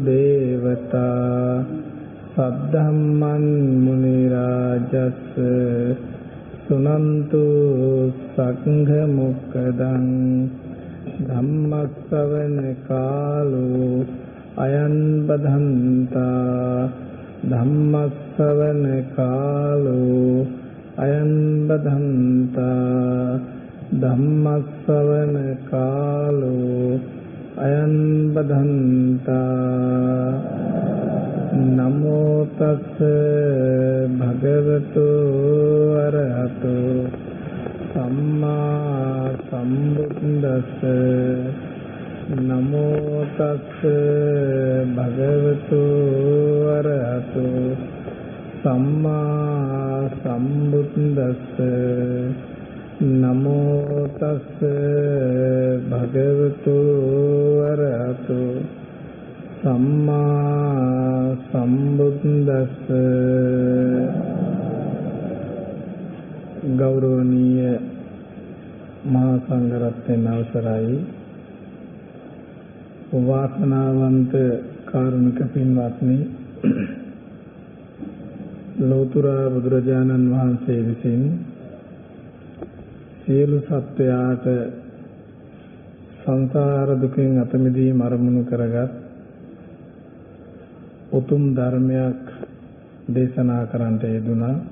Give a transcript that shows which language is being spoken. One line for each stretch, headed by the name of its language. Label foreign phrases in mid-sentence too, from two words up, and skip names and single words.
Pali: देवता सद्धम्मं मुनिराजस् सुनन्तु संघमुक्खदं धम्मश्रवण कालो अयं बधन्ता धम्मश्रवण कालो अयं बधन्ता धम्मश्रवण कालो अयं बधन्ता नमो तस् भगवतो अरहतो सम्मा सम्बुद्दस्स नमो तस् भगवतो अरहतो सम्मा सम्बुद्दस्स नमो तस् भगवतो अरहतो सम्मा सम्बुद्दस्स।
Sinhala: ගෞරවනීය මහාසංඝරත්න අවසරයි වාසනාවන්ත කාරුණික පින්වත්නි लोतुरा බුදුරජාණන් වහන්සේ විසින් සියලු සත්වයාට සංසාර දුකෙන් අත මිදීම අරමුණු කරගත් උතුම් ධර්මයක් දේශනා කරන්නට යෙදුණා.